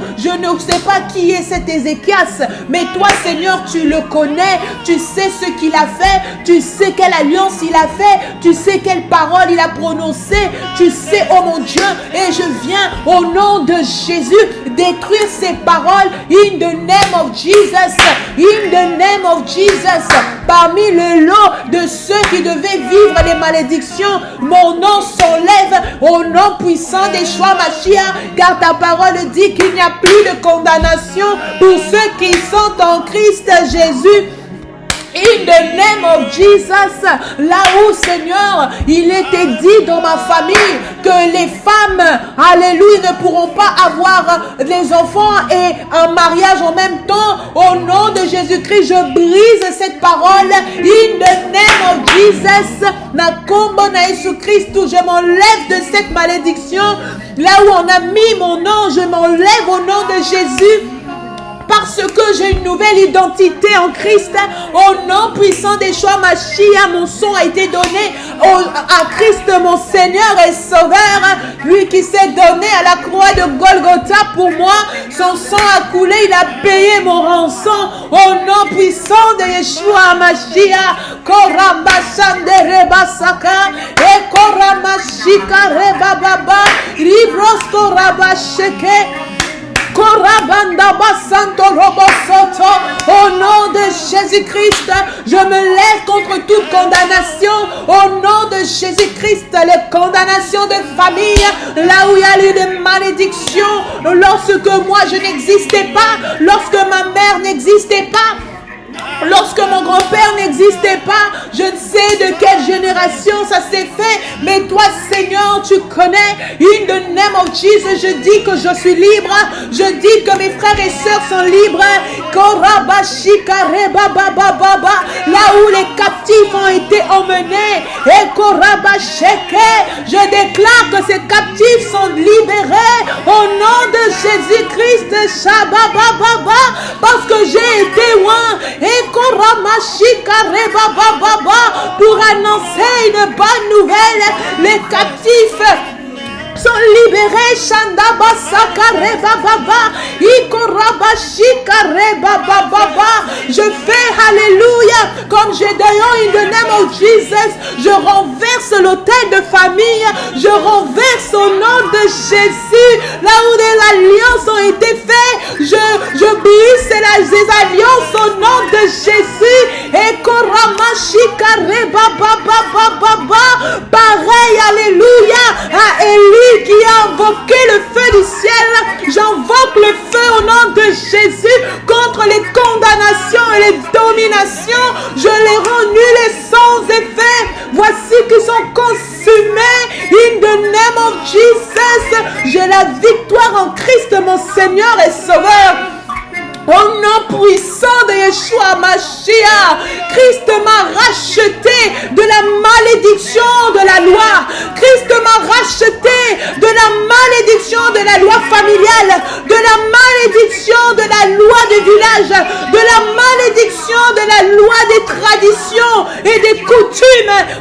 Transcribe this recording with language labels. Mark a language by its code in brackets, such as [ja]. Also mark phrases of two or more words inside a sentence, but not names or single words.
[fr] Je ne sais pas qui est cet Ézéchias, mais toi, Seigneur, tu le connais, tu sais ce qu'il a fait, tu sais quelle alliance il a fait, tu sais quelle parole il a prononcée, tu sais, oh mon Dieu, et je viens au nom de Jésus détruire ces paroles [en] in the name of Jesus, in the name of Jesus. [fr] Parmi le lot de ceux qui devaient vivre les malédictions, mon nom s'enlève au nom puissant d'Yeshua Mashiach, car ta parole dit qu'il n'y a plus de condamnation pour ceux qui sont en Christ Jésus. [en] In the name of Jesus, [fr] là où, Seigneur, il était dit dans ma famille que les femmes, alléluia, ne pourront pas avoir les enfants et un mariage en même temps, au nom de Jésus-Christ, je brise cette parole. [en] In the name of Jesus, [ln] Nakombo na [fr] Jésus-Christ, je m'enlève de cette malédiction. Là où on a mis mon nom, je m'enlève au nom de Jésus. Parce que j'ai une nouvelle identité en Christ, au nom puissant d'Yeshua Mashiach, mon sang a été donné à Christ, mon Seigneur et Sauveur, lui qui s'est donné à la croix de Golgotha pour moi. Son sang a coulé, il a payé mon rançon, au nom puissant de Yeshua Mashiach. Korambashande rebasaka et koramashika rebababa ribros korabasheke. Au nom de Jésus-Christ, je me lève contre toute condamnation. Au nom de Jésus-Christ, les condamnations de famille, là où il y a eu des malédictions, lorsque moi je n'existais pas, lorsque ma mère n'existait pas, lorsque mon grand-père n'existait pas, je ne sais de quelle génération ça s'est fait, mais toi, Seigneur, tu connais. [en] In the name of Jesus, [fr] je dis que je suis libre. Je dis que mes frères et sœurs sont libres. Là où les captifs ont été emmenés, je déclare que ces captifs sont libérés au nom de Jésus-Christ. Parce que j'ai été loin. Pour annoncer une bonne nouvelle, les captifs sont libérés. Shandaba sakareba baba ikorabashi kareba baba. Je fais alléluia comme j'ai d'ailleurs [en] in the name of Jesus. [fr] Je renverse l'autel de famille. Je renverse au nom de Jésus. Là où des alliances ont été faites, je brise les alliances au nom de Jésus. Et koramashi kareba baba baba. Pareil alléluia à Élie qui a invoqué le feu du ciel. J'invoque le feu au nom de Jésus contre les condamnations et les dominations. Je les rends nuls et sans effet. Voici qu'ils sont consumés. [en] In the name of Jesus, [fr] j'ai la victoire en Christ, mon Seigneur et Sauveur. Au nom puissant de Yeshua Mashiach, Christ m'a racheté de la malédiction de la loi. Christ m'a racheté de la malédiction de la loi familiale, de la malédiction de la loi du village, de la malédiction de la loi des traditions et des coutumes.